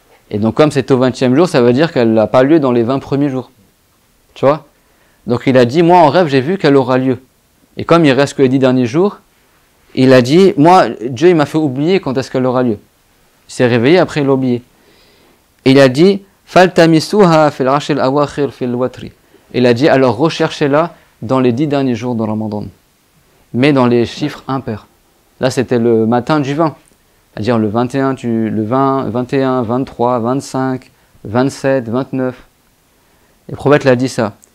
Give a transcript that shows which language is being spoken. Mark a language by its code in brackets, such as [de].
[fr] Et donc comme c'est au 20e jour, ça veut dire qu'elle n'a pas lieu dans les 20 premiers jours. Tu vois? Donc il a dit, moi en rêve, j'ai vu qu'elle aura lieu. Et comme il reste que les 10 derniers jours, il a dit, moi, Dieu il m'a fait oublier quand est-ce qu'elle aura lieu. Il s'est réveillé, après il l'a oublié. Et il a dit, [ar] فَالْتَمِسُوهَا فِي الْعَشْرِ الْأَوَاخِرِ فِي الْوَتْرِ. [fr] Il a dit, alors recherchez-la dans les 10 derniers jours de Ramadan, mais dans les chiffres impairs. Là, c'était le matin du 20, c'est-à-dire le 21, le 20, 21, 23, 25, 27, 29. Et le prophète l'a dit ça.